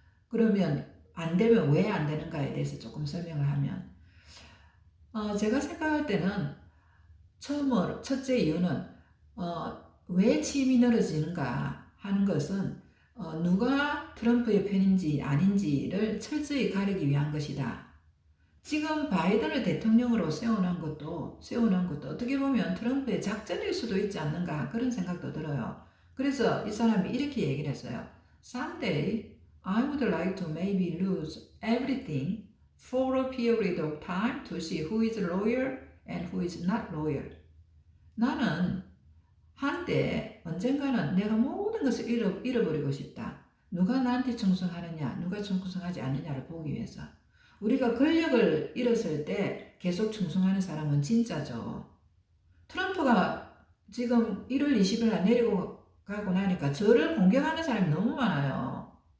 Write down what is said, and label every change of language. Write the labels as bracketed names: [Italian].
[Korean] 그러면 안 되면 왜 안 되는가에 대해서 조금 설명을 하면, 제가 생각할 때는 첫째 이유는 왜 취임이 늘어지는가 하는 것은 누가 트럼프의 편인지 아닌지를 철저히 가리기 위한 것이다. 지금 바이든을 대통령으로 세워놓은 것도 어떻게 보면 트럼프의 작전일 수도 있지 않는가 그런 생각도 들어요. 그래서 이 사람이 이렇게 얘기를 했어요. [English] Someday I would like to maybe lose everything for a period of time to see who is loyal and who is not loyal. [Korean] 나는 한때 언젠가는 내가 모든 것을 잃어버리고 싶다. 누가 나한테 충성하느냐, 누가 충성하지 않느냐를 보기 위해서. 우리가 권력을 잃었을 때 계속 충성하는 사람은 진짜죠. 트럼프가 지금 1월 20일 날 내리고 가고 나니까 저를 공격하는 사람이 너무 많아요.